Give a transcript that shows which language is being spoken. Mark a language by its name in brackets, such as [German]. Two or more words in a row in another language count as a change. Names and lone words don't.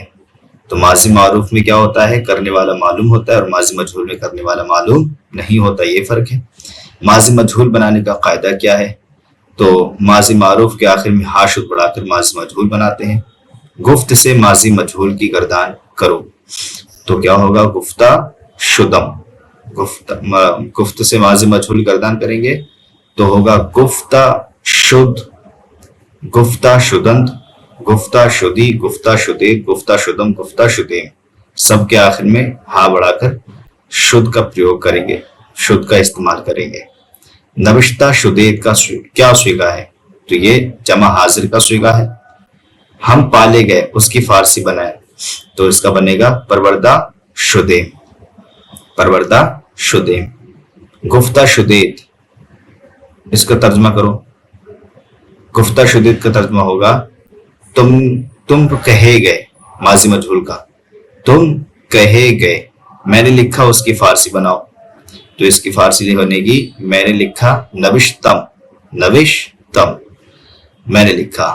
[Urdu] تو ماضی معروف میں کیا ہوتا ہے؟ کرنے والا معلوم ہوتا ہے، اور ماضی مجہول میں کرنے والا معلوم نہیں ہوتا، یہ فرق ہے۔ ماضی مجہول بنانے کا قاعدہ کیا ہے؟ تو ماضی معروف کے آخر میں ہا شد بڑھا کر ماضی مجہول بناتے ہیں۔ گفت سے ماضی مجہول کی گردان کرو، تو کیا ہوگا؟ [Persian] گفتہ شدم۔ [Urdu] گفت سے ماضی مجہول گردان کریں گے تو ہوگا [Persian] گفتہ شد، گفتہ شدند، گفتہ شدی، گفتہ شدے، گفتہ شدم، گفتہ شدیم۔ [Urdu] سب کے آخر میں ہا بڑھا کر شد کا پریوگ کریں گے، شد کا استعمال کریں گے۔ [Persian] نوشتہ شدید [Urdu] کا کیا صیغہ ہے؟ تو یہ جمع حاضر کا صیغہ ہے۔ ہم پالے گئے، اس کی فارسی بنائے تو اس کا بنے گا [Persian] پروردہ شدیم، پروردہ شدیم۔ گفتہ شدید، [Urdu] اس کا ترجمہ کرو۔ [Persian] گفتہ شدید [Urdu] کا ترجمہ ہوگا تم کہے گئے، ماضی مجہول کا تم کہے گئے۔ میں نے لکھا، اس کی فارسی بناؤ تو اس کی فارسی ہونے گی میں نے لکھا، [Persian] نوشتم، نوشتم، [Urdu] میں نے لکھا۔